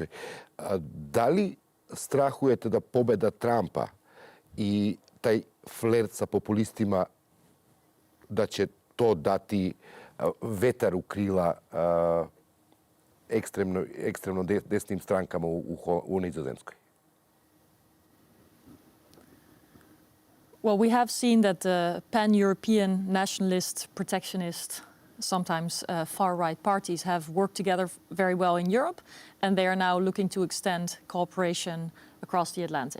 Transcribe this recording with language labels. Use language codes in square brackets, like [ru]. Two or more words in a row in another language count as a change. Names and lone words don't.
[hr] Da li strahujete da pobjeda Trumpa i taj flert sa populistima, da će to dati vetar u krila ekstremno desnim strankama u Nizozemskoj? [en] Well, we have seen that the pan-European nationalist, protectionist, sometimes far-right parties have worked together very well in Europe, and they are now looking to extend cooperation across the Atlantic.